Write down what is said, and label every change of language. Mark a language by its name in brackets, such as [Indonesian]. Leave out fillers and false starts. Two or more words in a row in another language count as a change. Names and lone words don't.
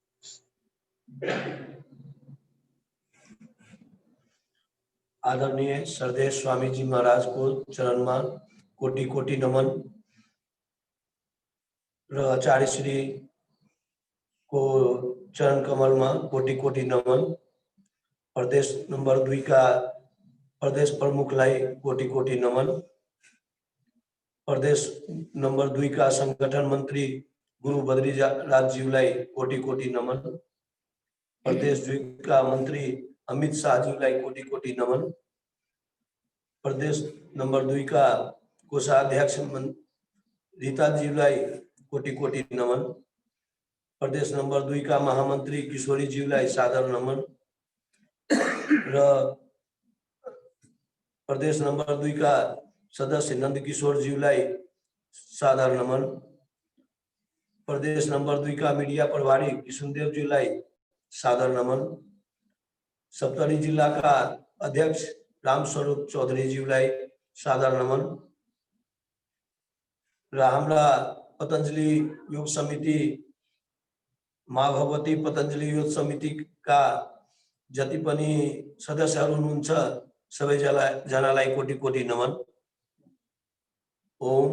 [Nepali] आदरणीय श्रद्धेय स्वामी जी महाराज को [Hindi] चरण में [Nepali] कोटि कोटि नमन र आचार्य श्री को [Hindi] चरण कमल में [Nepali] कोटि कोटि नमन। प्रदेश नंबर 2 का प्रदेश प्रमुख लाई कोटि कोटि नमन। प्रदेश नंबर 2 का संगठन मंत्री गुरु बद्री राज जीवलाई कोटि कोटि नमन। प्रदेश 2 का मंत्री अमित शाह जीवलाई कोटि कोटि नमन। प्रदेश नंबर 2 का कोषाध्यक्ष रीता जीवलाई कोटि कोटि नमन। प्रदेश नंबर 2 का महामंत्री किशोरी जीवलाई सादर नमन र प्रदेश नंबर 2 का सदस्य नंद किशोर जीवलाई सादर नमन। प्रदेश नंबर 2 का मीडिया प्रभारी किशुनदेव जीवलाई सादर नमन। सप्तरी जिला का अध्यक्ष रामस्वरूप चौधरी जीवलाई सादर नमन र हाम्रा पतंजलि योग समिति माँ भगवती पतंजलि योग समिति का जति पनि सदस्यहरू हुनुहुन्छ सबै जनालाई कोटि कोटि नमन। ओम।